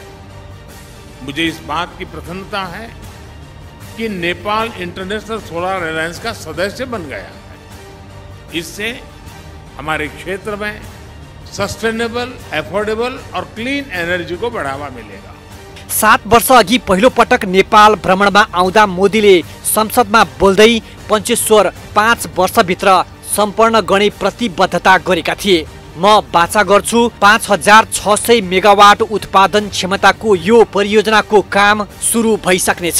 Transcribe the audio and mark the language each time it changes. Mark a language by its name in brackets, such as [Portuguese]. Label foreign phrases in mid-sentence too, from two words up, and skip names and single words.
[Hindi] मुझे इस बात की प्रसन्नता है कि नेपाल इंटरनेशनल सोलर अलायंस का सदस्य बन गया है। इससे हमारे क्षेत्र में [English] sustainable, affordable [Hindi] और [English] clean energy [Hindi] को बढ़ावा मिलेगा। [Nepali] 7 वर्ष अघि पहिलो पटक नेपाल भ्रमणमा आउँदा मोदीले संसदमा बोल्दै पञ्चेश्वर 5 वर्षभित्र सम्पन्न गर्ने प्रतिबद्धता गरेका थिए। म बाचा गर्छु 5600 मेगावाट उत्पादन क्षमताको यो परियोजनाको काम सुरु भइसक्नेछ।